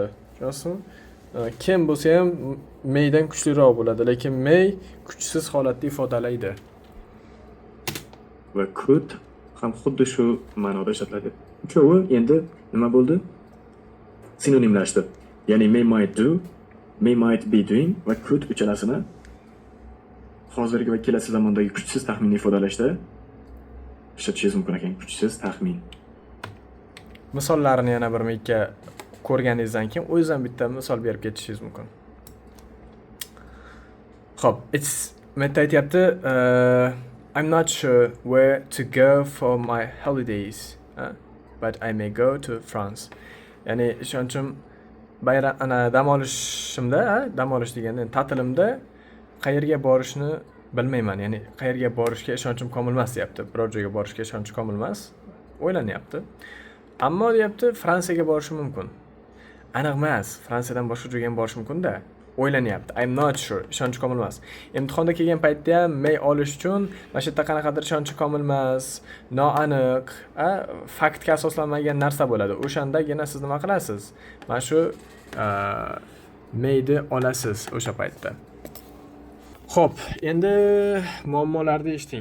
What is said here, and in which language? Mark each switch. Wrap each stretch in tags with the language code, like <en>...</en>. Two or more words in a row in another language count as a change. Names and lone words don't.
<uz>Tushunasizmi? Kim bo'lsa ham maydan kuchliroq bo'ladi, lekin may kuchsiz holatda ifodalaydi. Va could ham xuddi shu ma'noda ishlatiladi. Uchovi endi nima bo'ldi? Sinonimlashdi. Ya'ni</uz> <en>may might do, may might be doing</en> <uz>va could uchalasini hozirgi va kelasi zamondagi kuchsiz taxminni ifodalashda ishlatishingiz mumkin ekan. Kuchsiz taxmin. Misollarini yana bir mikka ko'rganingizdan keyin o'zingizdan bitta misol berib ketishingiz mumkin. Xo'p, meta aytyapti,</uz> <en>I'm not sure where to go for my holidays, but I may go to France.</en> <uz>Ya'ni ishonchim bayram dam olish deganda ta'tilimda qayerga borishni bilmayman. Ya'ni qayerga borishga ishonchim komil emas deyapti. Biror joyga borishga ishonchim komil emas. O'ylanyapti. Ammo deyapti, Fransiyaga borishim mumkin. Aniq emas, Fransiyadan boshqa joyga ham borish mumkin-da. O'ylanyapti.</uz> <en>I'm not sure.</en> <uz>Ishonchi komil emas. Imtihonda kelgan paytda ham may olish uchun mana shu yerda qanaqadir ishonchi komil emas, noaniq, faktga asoslanmagan narsa bo'ladi. O'shandagina siz nima qilasiz? Mana shu mayni olasiz o'sha paytda. Xo'p, endi muammolarni eshiting.</uz>